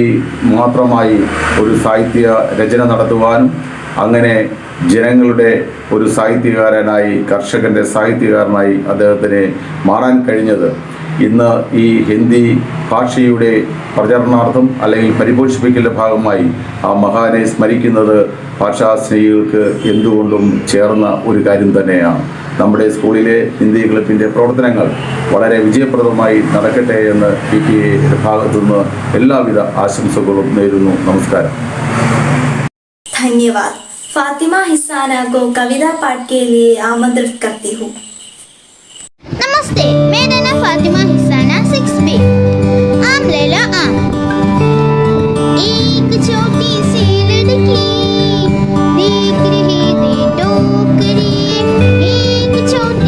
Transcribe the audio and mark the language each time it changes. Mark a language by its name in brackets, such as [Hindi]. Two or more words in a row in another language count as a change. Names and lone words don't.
[Malayalam] മാത്രമായി ഒരു സാഹിത്യ രചന നടത്തുവാനും അങ്ങനെ ജനങ്ങളുടെ ഒരു സാഹിത്യകാരനായി, കർഷകൻ്റെ സാഹിത്യകാരനായി അദ്ദേഹത്തിന് മാറാൻ കഴിഞ്ഞത് ഇന്ന് ഈ ഹിന്ദി ഭാഷയുടെ പ്രചരണാർത്ഥം അല്ലെങ്കിൽ പരിപോഷിപ്പിക്കലിൻ്റെ ഭാഗമായി ആ മഹാനെ സ്മരിക്കുന്നത് ഭാഷാസ്നേഹികൾക്ക് എന്തുകൊണ്ടും ചേർന്ന ഒരു കാര്യം തന്നെയാണ്. നമ്മുടെ സ്കൂളിലെ ഹിന്ദി ക്ലബിൻ്റെ പ്രവർത്തനങ്ങൾ വളരെ വിജയപ്രദമായി നടക്കട്ടെ എന്ന് PTA ഭാഗത്തുനിന്ന് എല്ലാവിധ ആശംസകളും നേരുന്നു. നമസ്കാരം. [Hindi] धन्यवाद। फातिमा हिसाना को कविता पाठ के लिए आमंत्रित करती हूँ। नमस्ते, मेरा नाम फातिमा हिसाना 6B। आम ले लो आम। एक छोटी सी लड़की देख रही थी टोकरी, एक छोटी